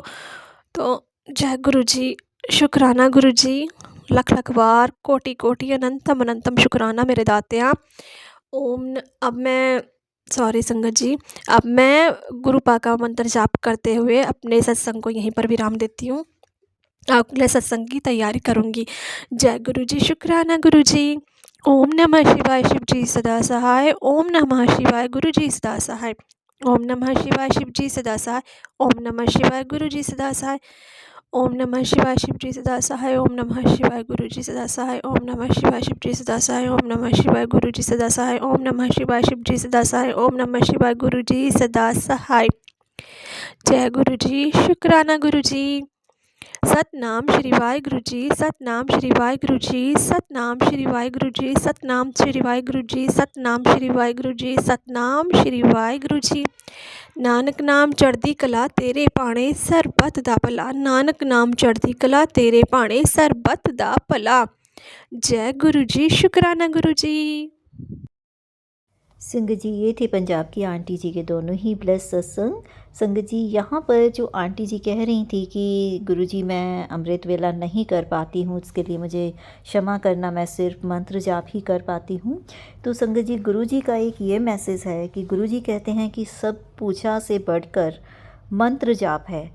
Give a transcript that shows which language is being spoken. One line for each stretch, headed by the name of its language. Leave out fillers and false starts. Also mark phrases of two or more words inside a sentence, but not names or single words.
Hindi: तो जय गुरु जी, शुक्राना गुरु जी, लख लख बार कोटि कोटि अनंतम अनंतम शुक्राना मेरे दात्या। अब मैं सॉरी संगत जी, अब मैं गुरुपा का मंत्र जाप करते हुए अपने सत्संग को यहीं पर विराम देती हूँ, अगले सत्संग की तैयारी करूँगी। जय गुरु जी, शुक्राना गुरु जी।
Sanskrit: ओम नमः शिवाय,
Hindi: शिव जी सदा सहाय।
Sanskrit: ओम नमः शिवाय,
Hindi: गुरु जी सदा सहाय।
Sanskrit: ओम नमः शिवाय,
Hindi: शिव जी सदा सहाय।
Sanskrit: ओम नमः शिवाय,
Hindi: गुरु जी सदा सहाय।
Sanskrit: ओम नमः शिवाय,
Hindi: शिव जी सदा सहाय।
Sanskrit: ओम नमः शिवाय,
Hindi: गुरु जी सदा सहाय।
Sanskrit: ओम नमः शिवाय,
Hindi: शिव जी सदा सहाय।
Sanskrit: ओम नमः शिवाय,
Hindi: गुरु जी सदा सहाय।
Sanskrit: ओम नमः शिवाय,
Hindi: शिव जी सदा सहाय।
Sanskrit: ओम नमः शिवाय,
Hindi: गुरु जी सदा सहाय। जय गुरु जी, शुक्राना गुरु जी। सतनाम श्री वाहिगुरु जी, सतनाम श्री वाहिगुरु जी, सतनाम श्री वाहिगुरु जी, सतनाम श्री वाहिगुरु जी, सतनाम श्री वाहिगुरु जी, सतनाम श्री वाहिगुरु जी।
Punjabi: ਨਾਨਕ ਨਾਮ ਚੜ੍ਹਦੀ ਕਲਾ ਤੇਰੇ ਭਾਣੇ ਸਰਬੱਤ ਦਾ ਭਲਾ, ਨਾਨਕ ਨਾਮ ਚੜ੍ਹਦੀ ਕਲਾ ਤੇਰੇ ਭਾਣੇ ਸਰਬੱਤ ਦਾ ਭਲਾ।
Hindi: जय गुरु जी, शुक्राना गुरु जी। संगत जी, ये थे पंजाब की आंटी जी के दोनों ही ब्लेस सत्संग। संगत जी, यहाँ पर जो आंटी जी कह रही थी कि गुरुजी मैं अमृत वेला नहीं कर पाती हूँ, उसके लिए मुझे क्षमा करना, मैं सिर्फ मंत्र जाप ही कर पाती हूँ। तो संगत जी, गुरुजी का एक ये मैसेज है कि गुरुजी कहते हैं कि सब पूजा से बढ़कर मंत्र जाप है।